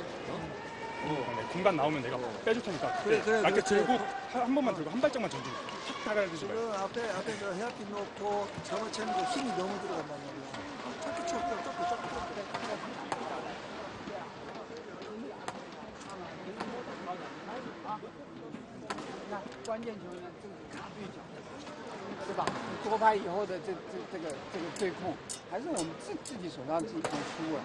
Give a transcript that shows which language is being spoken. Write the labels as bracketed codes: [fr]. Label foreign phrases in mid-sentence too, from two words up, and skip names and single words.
[ko] 공간 나오면 내가 빼줄 테니까. 그래. 라켓 들고 한 번만 들고 한 발짝만 전진. 탁 다가르지 말고. 그 앞에 저 헤어핀 놓고 잡아채는 거 힘이 너무 들어간단 말이야. 쫓기 쫓기. [zh] 关键球呢，这个卡对角，对吧？多拍以后的这个对控，还是我们自己手上自己看出啊。